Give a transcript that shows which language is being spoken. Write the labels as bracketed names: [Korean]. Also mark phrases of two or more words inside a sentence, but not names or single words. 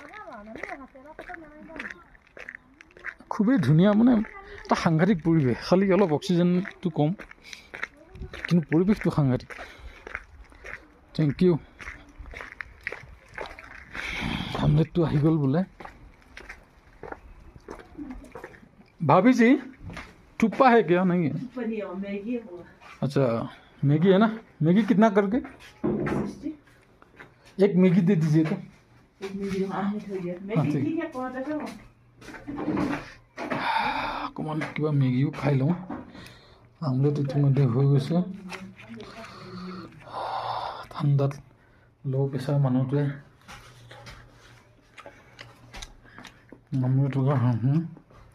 [Assamese] খুবেই ধুনীয়া, মানে এটা সাংঘাতিক পৰিৱেশ। খালি অলপ অক্সিজেনটো কম, কিন্তু পৰিৱেশটো সাংঘাতিক। [English] thank you. [Assamese] আমলেটটো আহি গ'ল বোলে। [Hindi] भाभी जी थुप्पा है क्या? नहीं है? अच्छा, मैगी है ना? मैगी कितना करके? एक मैगी दे दीजिए तो। [Assamese] অকণমান কিবা মেগীও খাই লওঁ। আমলেট ইতিমধ্যে হৈ গৈছে। ঠাণ্ডাত [English] low pressure [Assamese] মানুহটোৱে আমলেট